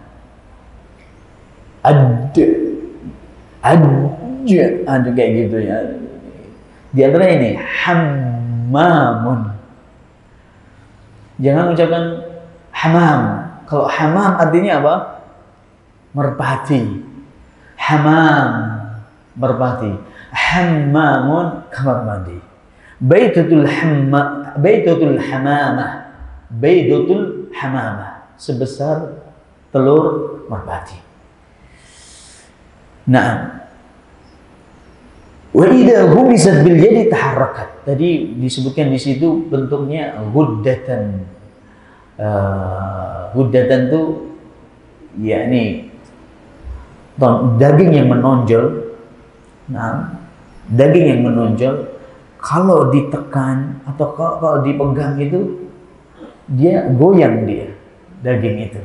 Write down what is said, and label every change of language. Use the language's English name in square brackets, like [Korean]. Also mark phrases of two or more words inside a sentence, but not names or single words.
[Indonesian] Ada kayak gitu ya. Di antara ini hammamun. Jangan ucapkan hamam. Kalau hamam artinya apa? Merpati. Hamam, merpati. Hammamun, kamar mandi. [Arabic] بيضة الحمامة. بيضة الحمامة. [Indonesian] Sebesar telur merpati. Naam. [Arabic] وإذا حمست باليد تحركت. [Indonesian] Tadi disebutkan di situ bentuknya ghuddatan. Ghuddatan itu yakni daging yang menonjol. Nah, daging yang menonjol kalau ditekan atau kalau dipegang itu dia goyang, dia daging itu.